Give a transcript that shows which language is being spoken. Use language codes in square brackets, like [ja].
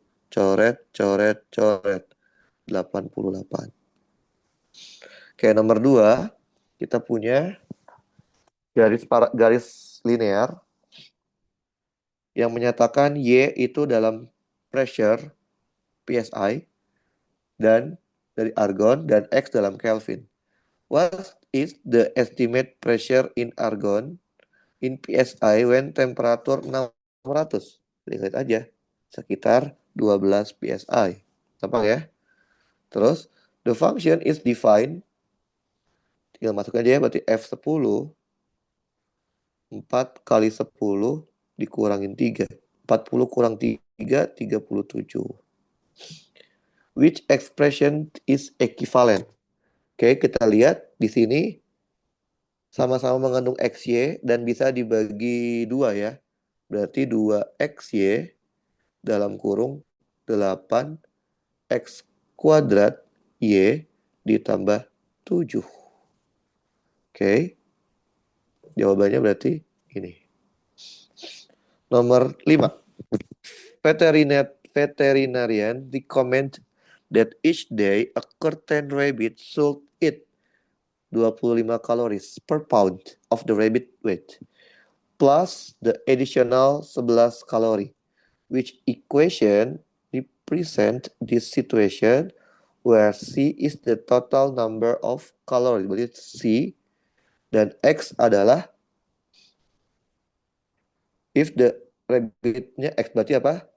[id] Coret, coret, coret. 88. Oke, nomor 2. Kita punya garis linear yang menyatakan Y itu dalam pressure PSI dan dari argon dan X dalam Kelvin. [en] What is the estimate pressure in argon in PSI when temperature 600? [id] Lihat aja, sekitar 12 PSI. Gampang ya? Terus, [en] the function is defined. [id] Tinggal masuk aja ya, berarti F10. 4 kali 10 dikurangin 3. 40 kurang 3, 37. [en] Which expression is equivalent? [id] Oke, kita lihat di sini sama-sama mengandung XY dan bisa dibagi 2 ya. Berarti 2XY dalam kurung 8X kuadrat Y ditambah 7. Oke. Jawabannya berarti ini. Nomor 5. [en] Veterinarian recommend that each day a curtain rabbit should eat 25 calories per pound of the rabbit weight, plus the additional 11 calorie, which equation represent this situation where C is the total number of calories. [id] Berarti C dan X adalah [en] if the [id] rabbitnya X berarti apa?